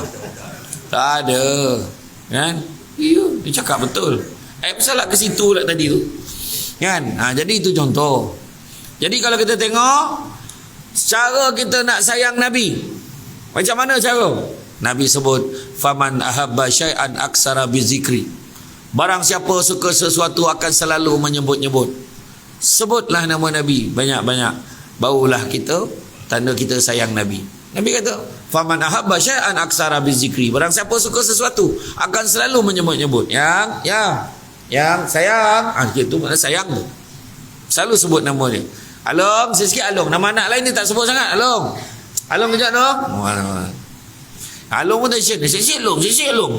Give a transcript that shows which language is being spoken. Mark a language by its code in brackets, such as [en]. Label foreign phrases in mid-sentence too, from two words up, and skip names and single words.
[ms] Contohlah, Tak ada. Kan? Ya, dia cakap betul. Salah ke situ lah tadi tu. Kan? Jadi itu contoh. Jadi kalau kita tengok cara kita nak sayang Nabi, macam mana cara? Nabi sebut, [ar] فمن أحب شيئا أكثر بذكره. [ms] Barang siapa suka sesuatu akan selalu menyebut-nyebut. Sebutlah nama Nabi banyak-banyak, barulah kita tanda kita sayang Nabi. Nabi kata, [ar] فمن أحب شيئا أكثر بذكره. [ms] Barang siapa suka sesuatu akan selalu menyebut-nyebut. Yang sayang, itu mana sayang tu. Selalu sebut nama dia. Along, sikit Along. Nama anak lain ni tak sebut sangat. Along kejap dong. Along pun tak sikit Along.